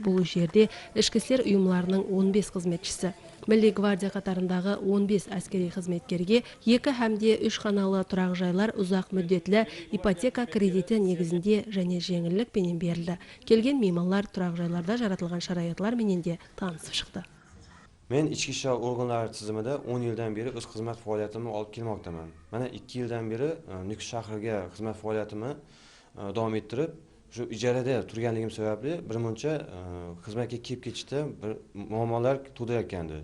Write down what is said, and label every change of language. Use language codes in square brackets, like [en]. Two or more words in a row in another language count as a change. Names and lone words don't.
[kaa] Бұл жерде ішкі істер ұйымларының 15 қызметшісі, Милли гвардия қатарындағы 15 әскери қызметкерге 2 һәмде 3 қаналы тұрақ жайлар ұзақ мүддетлі ипотека кредиті негізінде және жеңілдік пенен берілді. Келген меймандар тұрақ жайларда жаратылған шараятлар менен де танысып шықты. [uz] Men ichki ishlar organlari tizimida 10 yildan beri o'z xizmat faoliyatimni olib kelmoqdaman. Mana 2 yildan beri Nukus shahriga xizmat faoliyatimni davom ettirib, shu ijarada turganligim sababli birmuncha xizmatga kelib ketishda bir muammolar tug'dirayotgandi.